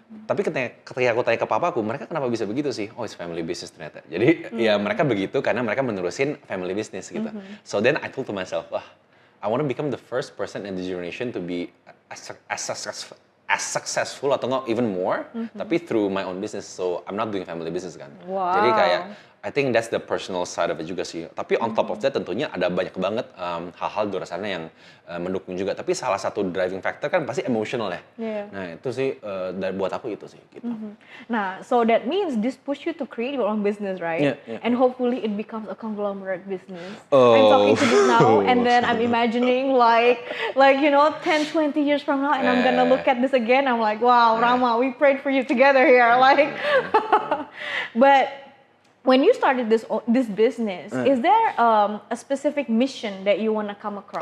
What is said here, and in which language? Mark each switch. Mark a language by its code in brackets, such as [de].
[id] Tapi ketika aku tanya ke papaku, mereka kenapa bisa begitu sih? Oh, [en] it's family business [id] ternyata. Jadi ya mereka begitu karena mereka menerusin family business gitu. [en] So then I told to myself, wah, I want to become the first person in this generation to be as successful [id] atau nggak [en] even more, tapi through my own business. So I'm not doing family business kan. Wow. [id] Jadi kayak [en] I think that's the personal side of it [id] juga sih. Tapi [en] on top of that [id] tentunya ada banyak banget hal-hal di luar sana yang mendukung juga. Tapi salah satu driving factor kan pasti emotional ya. Nah itu sih buat aku itu sih. Gitu. [en] Nah, so that means this push you to create your own business, right? And hopefully it becomes a conglomerate business. I'm talking to this now, and then I'm imagining like 10, 20 years from now, and I'm gonna look at this again. I'm like, wow, Rama, we prayed for you together here, like. But when you started this business, is there a specific mission that you want to come across?